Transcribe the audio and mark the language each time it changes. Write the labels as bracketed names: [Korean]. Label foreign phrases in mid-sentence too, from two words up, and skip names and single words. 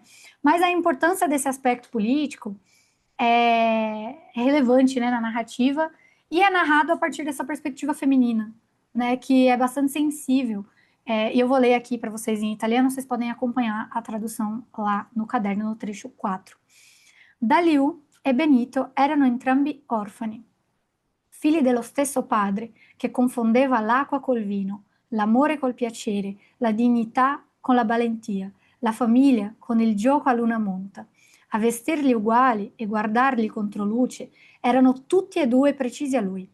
[Portuguese] Mas a importância desse aspecto político é relevante, né, na narrativa e é narrado a partir dessa perspectiva feminina, né, que é bastante sensível. E eu vou ler aqui para vocês em italiano, vocês podem acompanhar a tradução lá no caderno, no trecho 4. [Italian] Daliù e Benito erano entrambi orfani, figli dello stesso padre che confondeva l'acqua col vino, l'amore col piacere, la dignità con la valentia, la famiglia con il gioco a luna monta. A vestirli uguali e guardarli contro luce erano tutti e due precisi a lui.